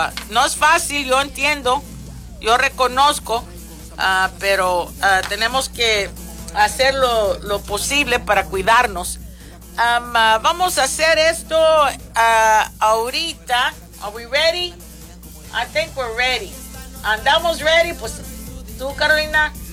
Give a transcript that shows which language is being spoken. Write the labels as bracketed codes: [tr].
[es] No es fácil, yo entiendo, yo reconozco, pero tenemos que hacer lo posible para cuidarnos. Vamos a hacer esto ahorita. [en] Are we ready? I think we're ready. [es] Andamos ready, pues tú, Carolina.